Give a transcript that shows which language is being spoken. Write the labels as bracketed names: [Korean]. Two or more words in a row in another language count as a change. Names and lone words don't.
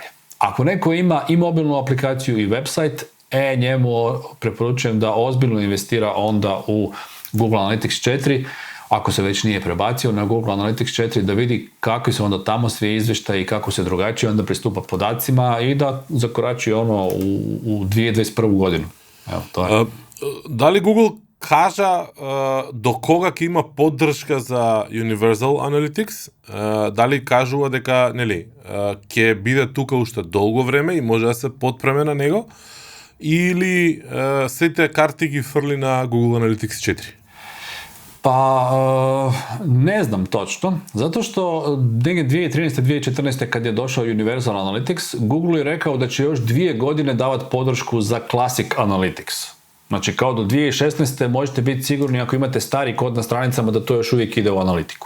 [Croatian] Ako neko ima i mobilnu aplikaciju i website, njemu preporučujem da ozbiljno investira onda u Google Analytics 4, ako se već nije prebacio na Google Analytics 4, da vidi kakvi su onda tamo svi izvještaji i kako se drugačije onda pristupa podacima i da zakorači u 2021. godinu. Evo, to je. Da li Google kaže do koga ima podrška za Universal Analytics? [Macedonian] Da li kažува дека ќе биде тука уште долго време и може да се подпреме на него? Или сите карти ги фрли на Google Analytics 4? [Croatian] Pa, ne znam točno, zato što 2013-2014. kad je došao Universal Analytics, Google je rekao da će još 2 godine davati podršku za Classic Analytics. Znači, kao do 2016. možete biti sigurni ako imate stari kod na stranicama da to još uvijek ide u analitiku.